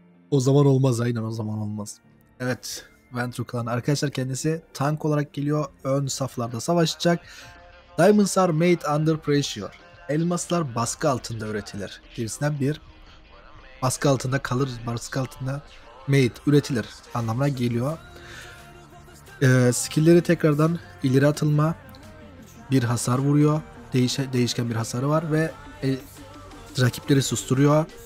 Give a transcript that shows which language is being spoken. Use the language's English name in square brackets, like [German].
[Turkish] O zaman olmaz, aynen o zaman olmaz. Evet, Ventru Klan arkadaşlar kendisi tank olarak geliyor. Ön saflarda savaşacak. [English] Diamonds are made under pressure. [Turkish] Elmaslar baskı altında üretilir. Gerisinden bir baskı altında kalır, baskı altında made üretilir anlamına geliyor. Skill'leri tekrardan ileri atılma, bir hasar vuruyor. Değişken bir hasarı var ve rakipleri susturuyor.